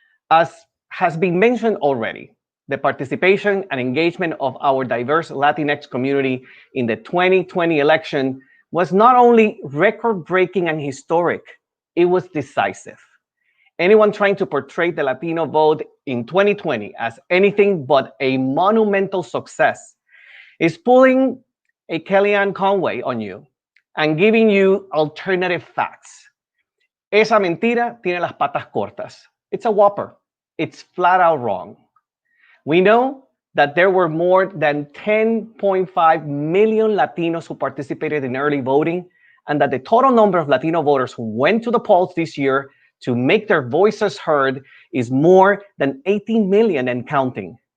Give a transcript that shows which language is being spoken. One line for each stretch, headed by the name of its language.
English: As has been mentioned already, the participation and engagement of our diverse Latinx community in the 2020 election was not only record-breaking and historic, it was decisive. Anyone trying to portray the Latino vote in 2020 as anything but a monumental success is pulling a Kellyanne Conway on you and giving you alternative facts.
Spanish: Esa mentira tiene las patas cortas.
English: It's a whopper. It's flat out wrong. We know that there were more than 10.5 million Latinos who participated in early voting, and that the total number of Latino voters who went to the polls this year to make their voices heard is more than 18 million and counting.